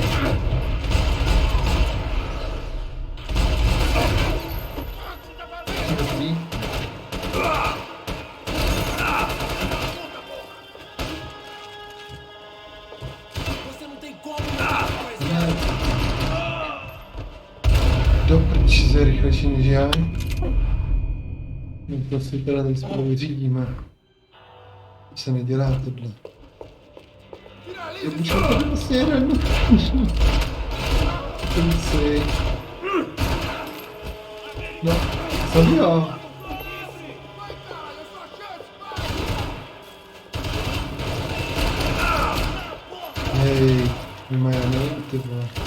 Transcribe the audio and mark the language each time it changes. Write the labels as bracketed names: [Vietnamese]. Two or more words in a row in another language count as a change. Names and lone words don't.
[Portuguese] Aqui. Você não tem como matar coisa. [Czech] Doprč se rychlejší než já. No to si teda tady spolu vyřídíme. Se nedělá tohle. [Portuguese] Eu puxo a cabeceira. Pensei. Não, sabia, ó. Ei, desmaiamento, mano.